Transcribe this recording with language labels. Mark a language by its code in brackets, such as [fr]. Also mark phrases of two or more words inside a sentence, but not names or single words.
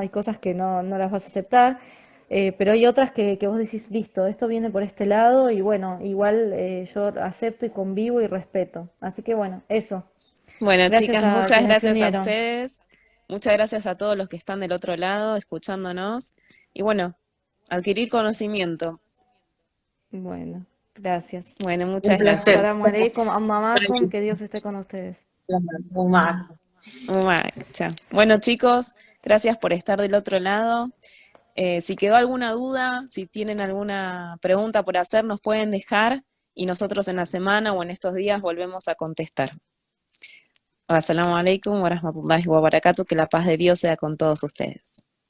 [es] Hay cosas que no las vas a aceptar, pero hay otras que vos decís, listo, esto viene por este lado y bueno, igual yo acepto y convivo y respeto. Así que bueno, eso. Bueno, Gracias chicas, a muchas quienes se gracias a unieron. ustedes. Muchas gracias a todos los que están del otro lado escuchándonos. Y bueno, adquirir conocimiento. Bueno, gracias. Bueno, Un muchas placer. gracias. [ar] السلام عليكم، أما معكم, [es] que Dios esté con ustedes. Humano. Chao. Bueno, chicos, gracias por estar del otro lado. Si quedó alguna duda, si tienen alguna pregunta por hacer, nos pueden dejar y nosotros en la semana o en estos días volvemos a contestar. [ar] السلام عليكم ورحمة الله وبركاته, [es] que la paz de Dios sea con todos ustedes.